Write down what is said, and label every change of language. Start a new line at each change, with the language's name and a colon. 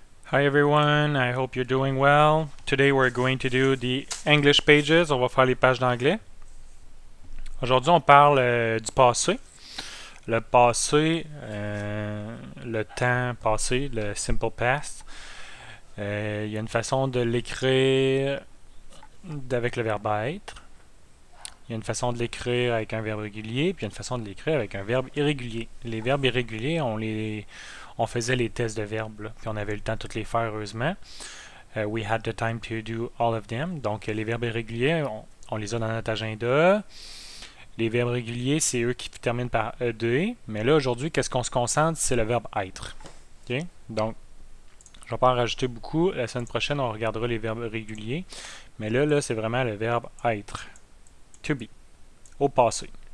English: Hi everyone, I hope you're doing well. Today we're going to do the English pages.
French: On va faire les pages d'anglais. Aujourd'hui, on parle du passé. Le passé, le temps passé, le simple past. Il y a une façon de l'écrire avec le verbe être. Il y a une façon de l'écrire avec un verbe régulier, puis il y a une façon de l'écrire avec un verbe irrégulier. Les verbes irréguliers, on faisait les tests de verbes, là, puis on avait eu le temps de toutes les faire, heureusement.
English: We had the time to do all of them.
French: Donc, les verbes irréguliers, on les a dans notre agenda. Les verbes réguliers, c'est eux qui terminent par ed. Mais là, aujourd'hui, qu'est-ce qu'on se concentre? C'est le verbe être. Okay? Donc, je ne vais pas en rajouter beaucoup. La semaine prochaine, on regardera les verbes réguliers. Mais là c'est vraiment le verbe être.
English: To be.
French: Au passé.